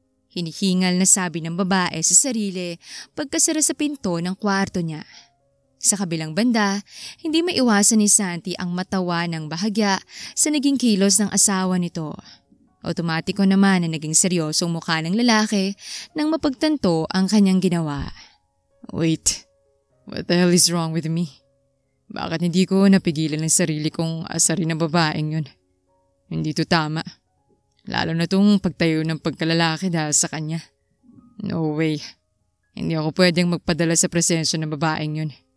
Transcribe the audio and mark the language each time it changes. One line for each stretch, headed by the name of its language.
Filipino: Hinihingal na sabi ng babae sa sarili pagkasara sa pinto ng kwarto niya. Sa kabilang banda, hindi maiwasan ni Santi ang matawa ng bahagya sa naging kilos ng asawa nito. Otomatiko naman na naging seryosong mukha ng lalaki nang mapagtanto ang kanyang ginawa.
English: Wait, what the hell is wrong with me?
Filipino: Bakit hindi ko napigilan ang sarili kong asarin na babaeng yun? Hindi to tama. Lalo na tong pagtayo ng pagkalalaki dahil sa kanya.
English: No way.
Filipino: Hindi ako pwedeng magpadala sa presensya ng babaeng yun.